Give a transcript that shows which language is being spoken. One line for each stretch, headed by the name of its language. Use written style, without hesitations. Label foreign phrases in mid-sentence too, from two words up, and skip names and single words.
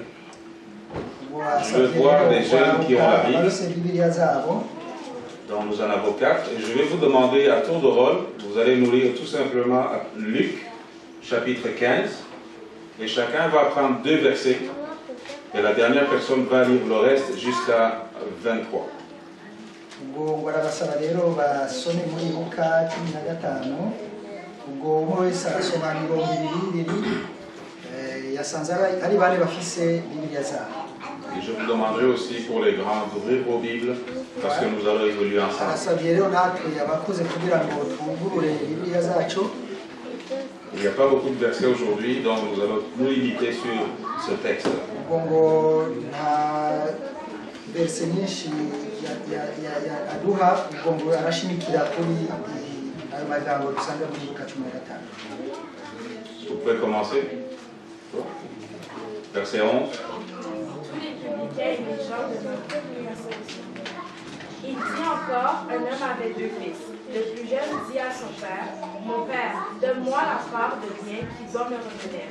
French: Je veux voir des jeunes qui ont la Bible. Donc nous en avons 4 et je vais vous demander à tour de rôle, vous allez nous lire tout simplement Luc chapitre 15 et chacun va prendre 2 versets et la dernière personne va lire le reste jusqu'à 23.
Kinyarwanda: ubwo barabasaba rero basome muri Luka 15 ubwo umwe wese arasoma 22 yasanze ari bane bafise Bibiliya zabo.
French: Et je vous demanderai aussi pour les grands d'ouvrir vos Bibles parce que nous allons évoluer ensemble.
Kinyarwanda: arasabye rero natwe abakuze kugira ngo twungurure Bibiliya zacu.
French: Il n'y a pas beaucoup de versets aujourd'hui, donc nous allons nous limiter sur ce texte.
Kinyarwanda: ubwo ngo nta verse nyinshi aduha ubwo ngo arashimikira kuri ayo magambo dusanga muri Luka 15.
French: Vous pouvez commencer. Verset 11. Tous les publicains et les gens de notre congregation. Il dit encore, un homme avait 2 fils. Le plus jeune dit à son père, mon père, donne-moi la part de bien qui doit me revenir.